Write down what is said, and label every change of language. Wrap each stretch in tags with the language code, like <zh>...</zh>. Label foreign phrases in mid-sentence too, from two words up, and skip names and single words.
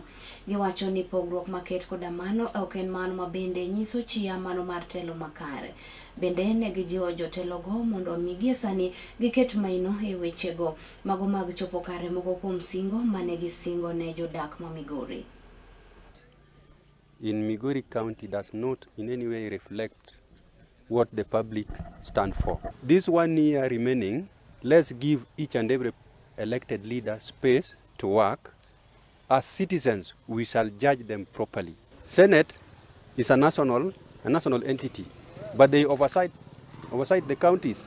<luo>Giwacho ni pogruok maket koda mano ok en mano mabende nyiso chia mano mar telo makare. Bende ne gijiwo jotelo go mondo migie sani giket maino e wechego mago mag chopo kare moko kuom singo mane gisingo ne jodak ma Migori.</luo> <en>In Migori County does not in any way reflect what the public stand for. This 1 year remaining, let's give each and every elected leader space to work. As citizens, we shall judge them properly. Senate is a national entity, but they oversight the counties.</en>